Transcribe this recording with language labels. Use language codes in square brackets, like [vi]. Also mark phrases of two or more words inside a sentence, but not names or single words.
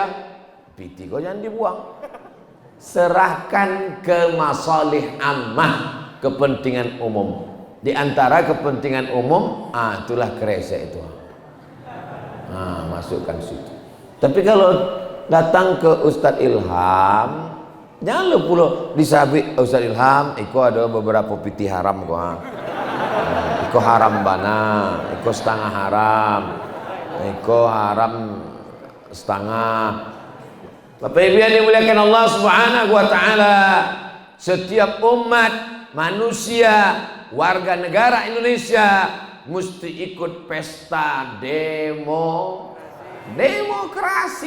[id] Piti kau jangan dibuang. Serahkan ke [ar] مصالح عامة, [id] kepentingan umum. Di antara kepentingan umum, itulah kresek itu. Masukkan situ. Tapi kalau datang ke Ustadz Ilham, jangan lu pula disabik Ustadz Ilham, iko ada beberapa piti haram kok. [min] Iko haram bana, iko setengah haram, iko haram setengah. [id] Bapak Ibu yang dimuliakan Allah [ar] سبحانه وتعالى, [id] setiap umat manusia, warga negara Indonesia mesti ikut pesta demokrasi.